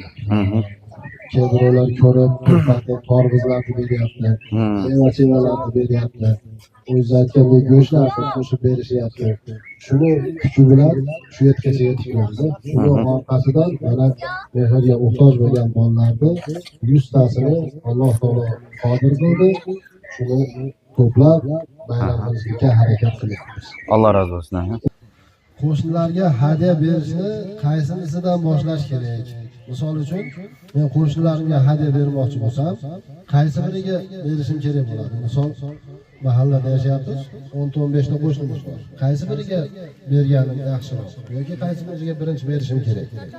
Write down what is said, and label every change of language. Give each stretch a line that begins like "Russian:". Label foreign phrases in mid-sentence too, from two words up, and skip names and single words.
Uzbek: Birovlar ko'rib, torbizlarni beryapti, meva-chevalarni beryapti, o'zi aytgandek go'shtlarni qo'shib berishyapti. Shuni kuchi bilan shu yergacha yetib keldi. Shuni orqasidan mana mehrga muhtoj bo'lgan bolalarni 100 tasini Alloh taolo qodir qildi. Shuni to'plab bayram qilishga harakat qilyapmiz.
Turkish: Allah razı olsun.
Uzbek: Qo'shnilarga hadya berishni qaysinisidan boshlash kerak? Misol uchun, men qo'shnilarimga hadya bermoqchi bo'lsam, qaysi biriga berishim kerak bo'ladi? Misol, mahallada yashayapmiz. 10-15 ta qo'shnimiz bor. Qaysi biriga berganim yaxshiroq yoki qaysi biriga birinchi berishim kerak?